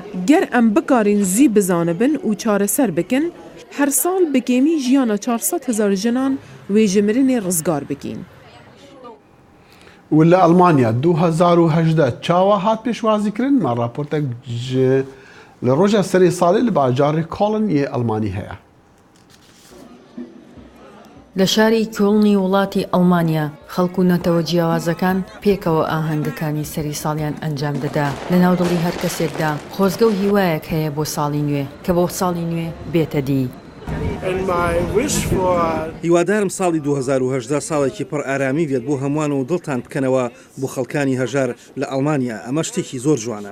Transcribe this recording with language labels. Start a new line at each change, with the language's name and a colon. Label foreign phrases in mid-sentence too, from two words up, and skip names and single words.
Kurdish: Ger em bikarîn zî bizanibin û çareser bikin, her sal bi kêmî jiyana 400,000 jinan wê ji mirinê rizgar bikîn. û li Almanya 2018 çawa hat pêşwazîkirin me raportek ji li roja serê salê li bajarê Kolin yê Almanî heye.
Central Kurdish: لە شاری کۆڵنی وڵاتی ئەڵمانیا خەڵکو و نەتەوە جیاوازەکان پێکەوە ئاهەنگەکانی سەری ساڵیان ئەنجام دەدا لە ناودڵی هەر کەسێکدا خۆزگە و هیوایەک هەیە بۆ ساڵی نوێ کە بۆ ساڵی نوێ بێتە دی. هیوادارم ساڵی 2018 ساڵێکی پڕ ئارامی بێت بۆ هەمووان و دڵتان بکەنەوە بۆ خەڵکانی هەژار لە ئەڵمانیا ئەمە شتێکی زۆر جوانە.